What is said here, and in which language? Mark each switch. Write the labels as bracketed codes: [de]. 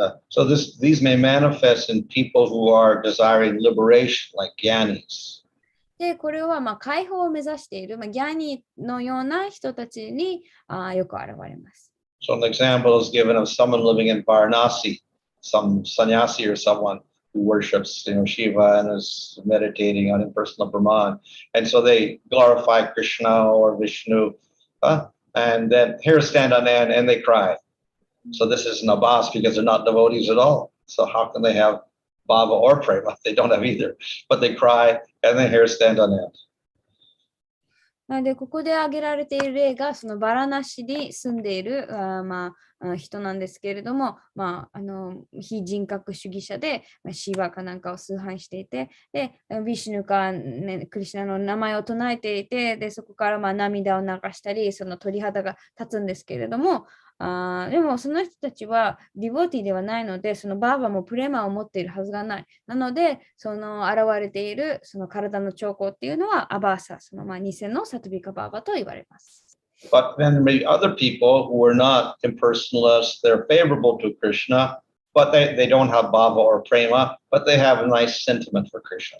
[en] So these may manifest in people who are desiring liberation, like gyanis. [ja] で、これは解放を目指している、ギャニーのような人たちによく現れます。 [en] So an example is given of someone living in Varanasi, some sannyasi or someone who worships, Shiva and is meditating on impersonal Brahman. And so they glorify Krishna or Vishnu, and then here stand on end and they cry. So this is an abhas because they're not devotees at all. So how can they have bhava or prema? They don't have either. But they cry and then here stand on end. [ja] で、ここで挙げられている例が、そのバラナシに住んでいる人なんですけれども、非人格主義者で、シーワかなんかを崇拝していて、で、ビシュヌか、クリシュナの名前を唱えていて、で、そこから涙を流したり、その鳥肌が立つんですけれども、でもその人たちはディボティではないので、そのバーバもプレマを持っているはずがない。なので、その現れているその体の兆候っていうのはアバーサ、その偽のサトビカバーバと言われます。 [en] But then maybe other people who are not impersonalists, they're favorable to Krishna, but they don't have bhava or prema, but they have a nice sentiment for Krishna.